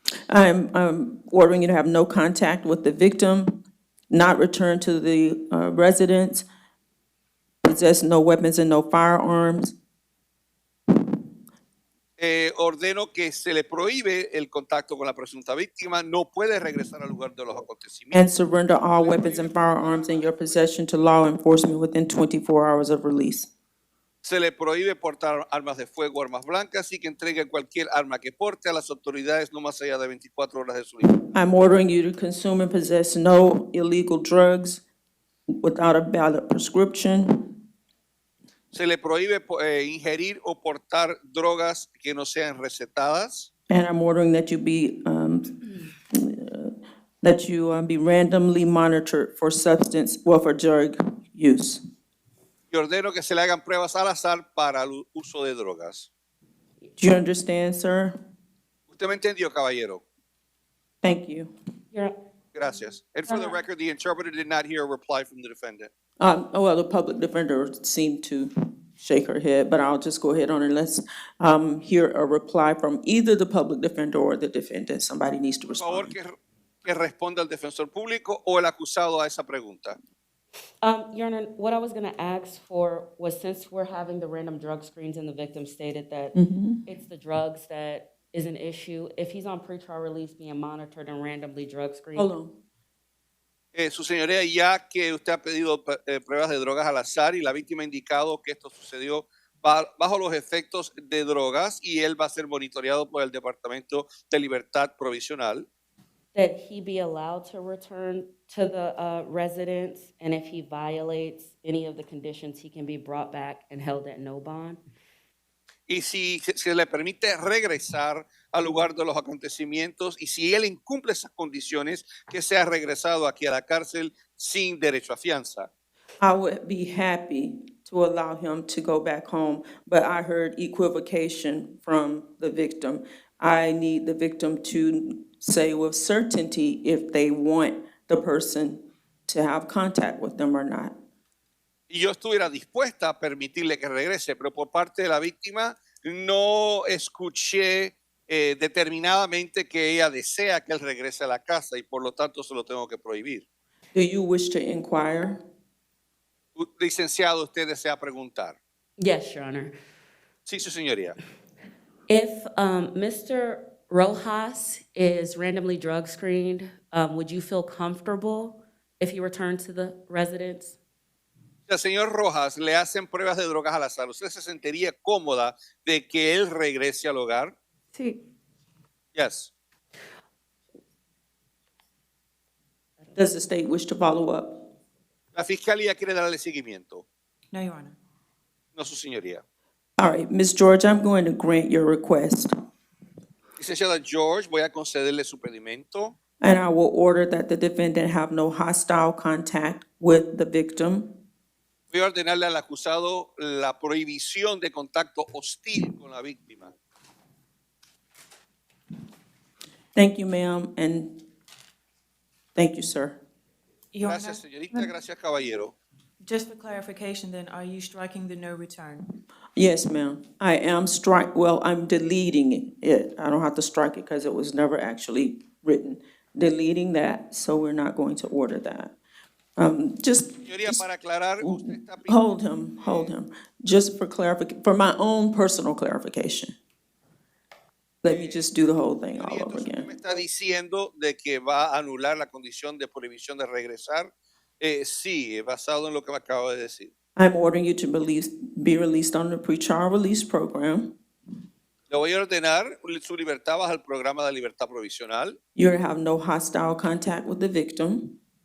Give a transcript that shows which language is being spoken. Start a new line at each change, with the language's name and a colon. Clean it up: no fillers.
English: I'm ordering you to have no contact with the victim, not return to the residence, possess no weapons and no firearms,
Spanish: Ordeno que se le prohíbe el contacto con la presunta víctima, no puede regresar al lugar de los acontecimientos.
English: and surrender all weapons and firearms in your possession to law enforcement within 24 hours of release.
Spanish: Se le prohíbe portar armas de fuego, armas blancas y que entregue cualquier arma que porte a las autoridades no más allá de 24 horas de su libertad.
English: I'm ordering you to consume and possess no illegal drugs without a valid prescription.
Spanish: Se le prohíbe ingerir o portar drogas que no sean recetadas.
English: And I'm ordering that you be be randomly monitored for for drug use.
Spanish: Y ordeno que se le hagan pruebas al azar para el uso de drogas.
English: Do you understand, sir?
Spanish: ¿Usted me entendió, caballero?
English: Thank you.
Spanish: Gracias.
English: And for the record, the interpreter did not hear a reply from the defendant. Well, the public defender seemed to shake her head, but I'll just go ahead on and let's hear a reply from either the public defender or the defendant. Somebody needs to
Spanish: Por favor,
English: respond.
Spanish: que responda el defensor público o el acusado a esa pregunta.
English: Your Honor, what I was going to ask for was, since we're having the random drug screens and the victim stated that it's the drugs that is an issue. If he's on pretrial release being monitored and randomly drug screened. Hold on.
Spanish: Su señoría, ya que usted ha pedido pruebas de drogas al azar y la víctima ha indicado que esto sucedió bajo los efectos de drogas y él va a ser monitoreado por el Departamento de Libertad Provisional,
English: That he be allowed to return to the residence, and if he violates any of the conditions, he can be brought back and held at no bond.
Spanish: y si se le permite regresar al lugar de los acontecimientos y si él incumple esas condiciones, que sea regresado aquí a la cárcel sin derecho a fianza.
English: I would be happy to allow him to go back home, but I heard equivocation from the victim. I need the victim to say with certainty if they want the person to have contact with them or not.
Spanish: Y yo estuviera dispuesta a permitirle que regrese, pero por parte de la víctima no escuché determinadamente que ella desea que él regrese a la casa y por lo tanto se lo tengo que prohibir.
English: Do you wish to inquire?
Spanish: Licenciado, usted desea preguntar.
English: Yes, Your Honor.
Spanish: Sí, su señoría.
English: If Mr. Rojas is randomly drug screened, would you feel comfortable if he returned to the residence?
Spanish: El señor Rojas le hacen pruebas de drogas al azar. ¿Usted se sentiría cómoda de que él regrese al hogar? Sí.
English: Yes. Does the state wish to follow up?
Spanish: La fiscalía quiere darle seguimiento.
English: No, Your Honor.
Spanish: No, su señoría.
English: All right, Ms. George, I'm going to grant your request,
Spanish: Licenciada George, voy a concederle su pedimento.
English: and I will order that the defendant have no hostile contact with the victim.
Spanish: Voy a ordenarle al acusado la prohibición de contacto hostil con la víctima.
English: Thank you, ma'am, and thank you, sir. Your
Spanish: Gracias,
English: Honor,
Spanish: señorita. Gracias, caballero.
English: just for clarification then, are you striking the no return? Yes, ma'am. I am I'm deleting it. I don't have to strike it because it was never actually written. Deleting that, so we're not going to order that. Just
Spanish: Señoría, para aclarar, usted está
English: hold him. Just for for my own personal clarification. Let me just do the whole thing all over
Spanish: Entonces, usted
English: again.
Spanish: me está diciendo de que va a anular la condición de prohibición de regresar. Sí, basado en lo que me acabo de decir.
English: I'm ordering you to be released on the pretrial release program.
Spanish: Le voy a ordenar su libertad bajo el programa de libertad provisional.
English: You have no hostile contact with the victim.